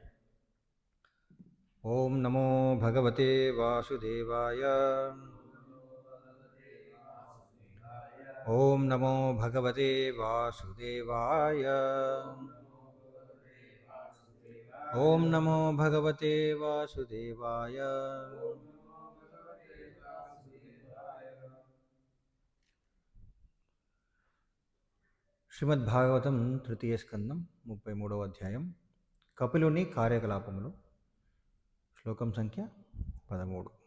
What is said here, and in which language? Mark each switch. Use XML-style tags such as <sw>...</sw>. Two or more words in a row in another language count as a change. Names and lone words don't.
<sa>ओम नमो भगवते वासुदेवाय। ओम नमो भगवते वासुदेवाय। ओम नमो भगवते वासुदेवाय।</sa> <te>శ్రీమద్ భాగవతం తృతీయ స్కందం 33వ అధ్యాయం కపిలుని కార్యకలాపములు. శ్లోకం సంఖ్య 13.</te>